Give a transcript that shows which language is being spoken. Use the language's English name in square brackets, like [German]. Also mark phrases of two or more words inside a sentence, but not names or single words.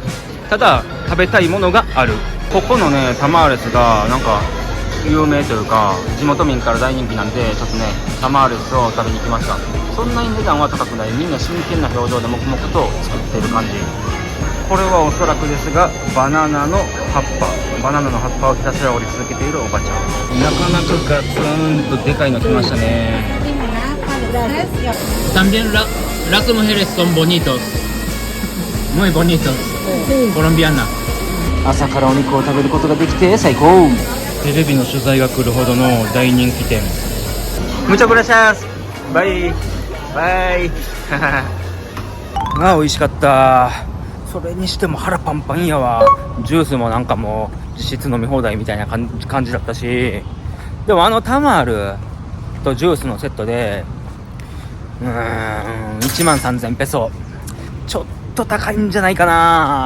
[Japanese] ただ食べたいものがある。ここのねタマーレスがなんか有名というか地元民から大人気なんで、ちょっとねタマーレスを食べに来ました。そんなに値段は高くない。みんな真剣な表情で黙々と作ってる感じ。これはおそらくですがバナナの葉っぱをひたすら折り続けているおばちゃん。なかなかガツンとでかいの来ましたね。 [Spanish] También las mujeres son bonitos, muy bonitos, colombiana. [Japanese] 朝からお肉を食べることができて最高。テレビの取材が来るほどの大人気店。 [Spanish] Muchas gracias. [Japanese] Bye. バイまあ美味しかった。それにしても腹パンパンやわ。ジュースもなんかもう実質飲み放題みたいな感じだったし、でもタマールとジュースのセットで13,000ペソ、ちょっと高いんじゃないかな。